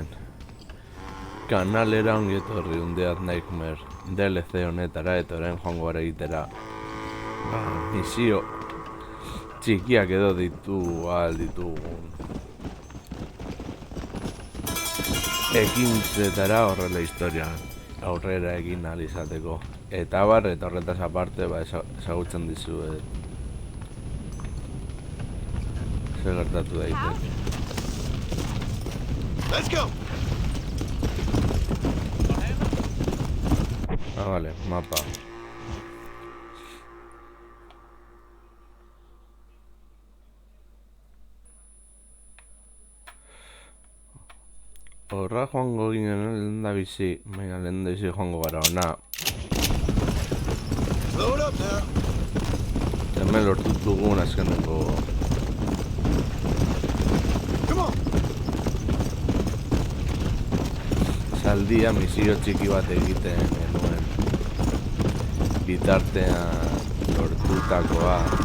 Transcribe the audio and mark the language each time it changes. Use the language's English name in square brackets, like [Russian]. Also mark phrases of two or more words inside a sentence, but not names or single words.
[Basque] Kanalera ongetorri Undead Nightmare DLC honetara eta orain joango gara egitera misio txikiak edo ditugun ekintzetara horrela historia aurrera egin ahal izateko. Eta horretaz aparte ezagutzen dizuet zer gertatu daiteke. [English] Let's go. [Basque] Vale, mapa. Horra joango ginen lehendabizi, baina lehendabizi joango gara ona. [English] Load up now. [Basque] Hemen lortu dugun azkeneko [English] Come on. [Basque] zaldia misio txiki bat egiten genuen bitartean lortutakoa.